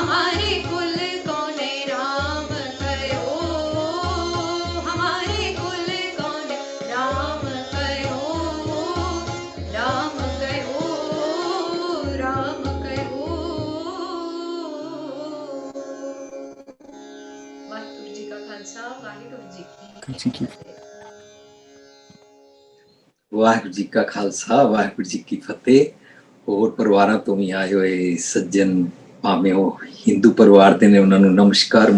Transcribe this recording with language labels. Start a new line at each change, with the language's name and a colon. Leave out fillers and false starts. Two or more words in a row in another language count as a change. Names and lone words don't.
Punjabi: ਹਮਾਰੇ ਕੁਲ ਕੌਨੇ ਰਾਮ ਕਯੋ, ਹਮਾਰੇ ਕੁਲ ਕੌਨੇ ਰਾਮ ਕਯੋ, ਰਾਮ ਕਯੋ, ਰਾਮ ਕਯੋ। ਵਾਹਿਗੁਰੂ ਜੀ ਕਾ ਖਾਲਸਾ, ਵਾਹਿਗੁਰੂ ਜੀ ਕੀ ਫਤਹਿ। ਵਾਹਿਗੁਰੂ ਜੀ ਕਾ ਖਾਲਸਾ, ਵਾਹਿਗੁਰੂ ਜੀ ਕੀ ਫਤਿਹ। ਹੋਰ ਪਰਿਵਾਰਾਂ ਤੋਂ ਵੀ ਆਏ ਹੋਏ ਸੱਜਣ, ਭਾਵੇਂ ਉਹ ਹਿੰਦੂ ਪਰਿਵਾਰ ਦੇ ਨੇ, ਉਹਨਾਂ ਨੂੰ ਨਮਸਕਾਰ।